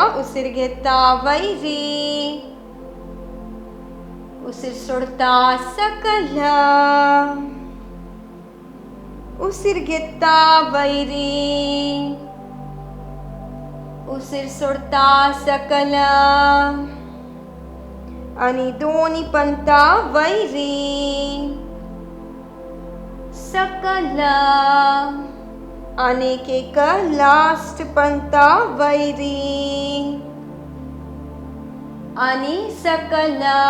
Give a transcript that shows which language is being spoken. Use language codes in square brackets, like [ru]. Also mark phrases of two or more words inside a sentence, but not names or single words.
[kok] उसीर घेता वैरी. उसीर सोडता सकल. उसीर घेता वैरी. उसीर सोडता सकल. आणि दोन्ही पंता वैरी. सकल. आणि एक लास्ट पंता वैरी. आणि सकल.